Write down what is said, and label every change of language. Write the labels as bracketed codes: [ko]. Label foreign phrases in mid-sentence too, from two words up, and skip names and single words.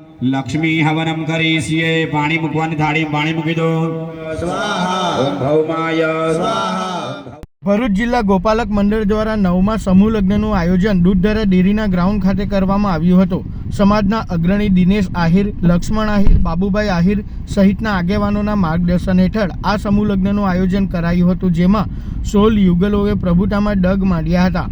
[sa] लक्ष्मी हवनम करीष्ये [gu] પાણી મુકવાની થાળી પાણી મૂકી દો [sa] स्वाहा ओम भौमाय स्वाहा। [gu] ભરૂચ જિલ્લા ગોપાલક મંડળ દ્વારા 9મા સમૂહ લગ્નનું આયોજન દૂધધરા ડેરીના ગ્રાઉન્ડ ખાતે કરવામાં આવ્યું હતું। સમાજના અગ્રણી દિનેશ આહિર, લક્ષ્મણ આહિર, બાબુભાઈ આહિર સહિતના આગેવાનોના માર્ગદર્શન હેઠળ આ સમૂહ લગ્નનું આયોજન કરાયું હતું, જેમાં 16 યુગલોએ પ્રભુતામાં ડગ માંડ્યા હતા।